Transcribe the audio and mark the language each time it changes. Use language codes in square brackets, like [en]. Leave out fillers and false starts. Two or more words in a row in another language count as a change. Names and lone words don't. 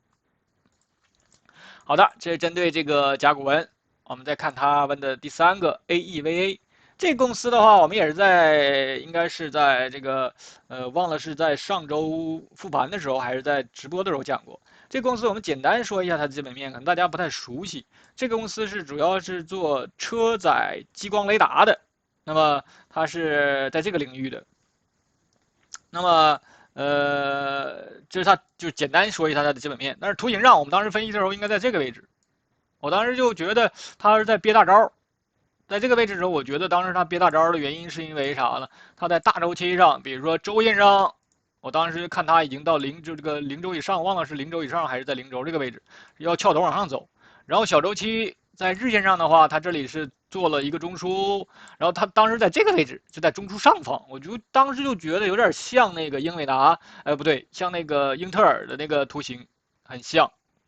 [zh] 好的，這是針對這個甲骨文，我們再看他問的第3個 AEVA。這個公司的話，我們也是應該是在這個忘了是在上周復盤的時候，還是在直播的時候講過。這個公司我們簡單說一下它的基本面，可能大家不太熟悉。這個公司是主要是做車載激光雷達的，那麼它是在這個領域的。那麼這是它就簡單說一下它的基本面。但是圖形上我們當時分析的時候應該在這個位置，我當時就覺得它是在憋大招。在這個位置的時候，我覺得當時它憋大招的原因是因為啥呢？它在大周期上，比如說週線上，我當時看它已經到0軸以上，忘了是0軸以上還是在0軸這個位置，要翹頭往上走。然後小周期在日線上的話，它這裡是做了一個中樞，然後它當時在這個位置就在中樞上方，我就當時就覺得有點像那個英偉達，不對，像那個英特爾的那個圖形很像。